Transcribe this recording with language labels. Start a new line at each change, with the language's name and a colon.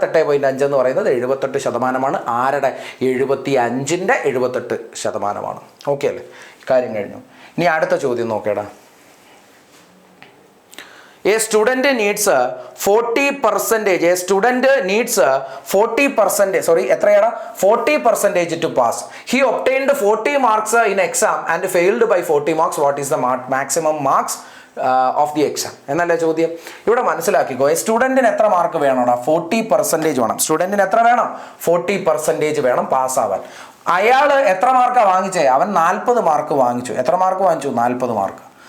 Malayalam: 78.5 എന്ന് പറയുന്നത് 78%. ആരുടെ? 75-ന്റെ 78%. ഓക്കെ അല്ലേ? കാര്യം കഴിഞ്ഞു. ഇനി അടുത്ത ചോദ്യം നോക്കേടാ.
English: A student needs 40%. A student needs 40%.
Malayalam: Sorry, എത്രയാണ്?
English: 40% to pass. He obtained 40 marks in exam and failed by 40 marks. What is the maximum marks of the exam
Malayalam: എന്നല്ലേ ചോദ്യം. ഇവിടെ മനസ്സിലാക്കിക്കോ, സ്റ്റുഡൻറ്റിന് എത്ര മാർക്ക് വേണോടാ? 40% വേണം. സ്റ്റുഡൻറ്റിന് എത്ര വേണം? 40% വേണം പാസ്സാവാൻ. അയാൾ എത്ര മാർക്കാണ് വാങ്ങിച്ചേ? അവൻ 40 മാർക്ക് വാങ്ങിച്ചു. എത്ര മാർക്ക് വാങ്ങിച്ചു? 40 മാർക്ക്.